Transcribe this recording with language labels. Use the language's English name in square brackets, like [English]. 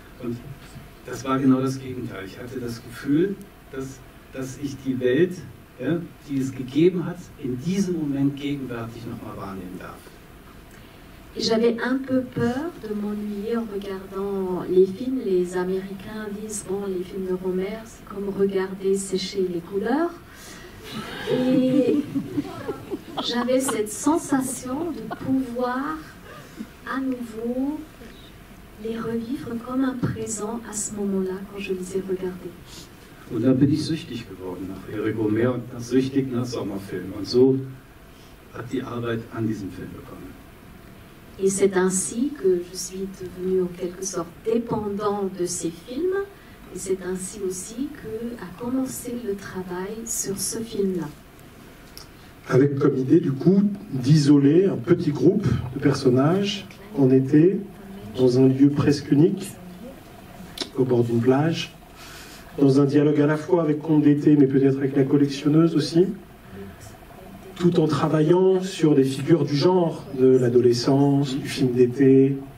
[German] Und das war genau das Gegenteil. Ich hatte das Gefühl, dass ich die Welt, ja, die es gegeben hat, in diesem Moment gegenwärtig nochmal wahrnehmen darf. [French] Et j'avais un peu peur de m'ennuyer en regardant les films. Les Américains disent, bon, les films de Rohmer, c'est comme regarder sécher les couleurs. Et j'avais cette sensation de pouvoir à nouveau les revivre comme un présent à ce moment-là, quand je les ai regardés. [German] Und dann bin ich süchtig geworden nach Eric Romer und süchtig nach Sommerfilmen. Und so hat die Arbeit an diesem Film begonnen. [French] Et c'est ainsi que je suis devenue en quelque sorte dépendant de ces films. Et c'est ainsi aussi qu'a commencé le travail sur ce film-là. Avec comme idée, du coup, d'isoler un petit groupe de personnages en été, dans un lieu presque unique, au bord d'une plage, dans un dialogue à la fois avec Conte d'été, mais peut-être avec la collectionneuse aussi, tout en travaillant sur des figures du genre, de l'adolescence, du film d'été.